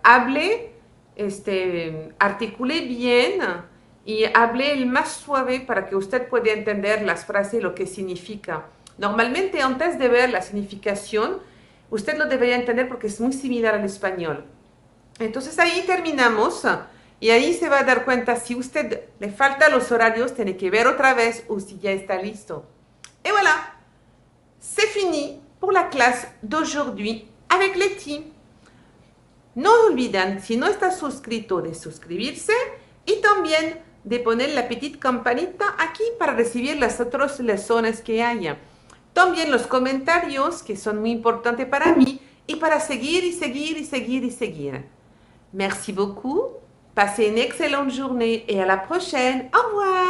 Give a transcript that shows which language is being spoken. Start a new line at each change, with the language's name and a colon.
Spanish: Hable, articule bien y hable el más suave para que usted pueda entender las frases y lo que significa. Normalmente, antes de ver la significación, usted lo debería entender porque es muy similar al español. Entonces ahí terminamos y ahí se va a dar cuenta si usted le falta los horarios, tiene que ver otra vez o si ya está listo.
French: Et voilà, c'est fini pour la clase d'aujourd'hui avec Leti.
Spanish: No olviden, si no está suscrito, de suscribirse y también de poner la petite campanita aquí para recibir las otras lecciones que haya. También los comentarios, que son muy importantes para mí, y para seguir y seguir y seguir y seguir.
French: Merci beaucoup, passez une excellente journée et à la prochaine. Au revoir.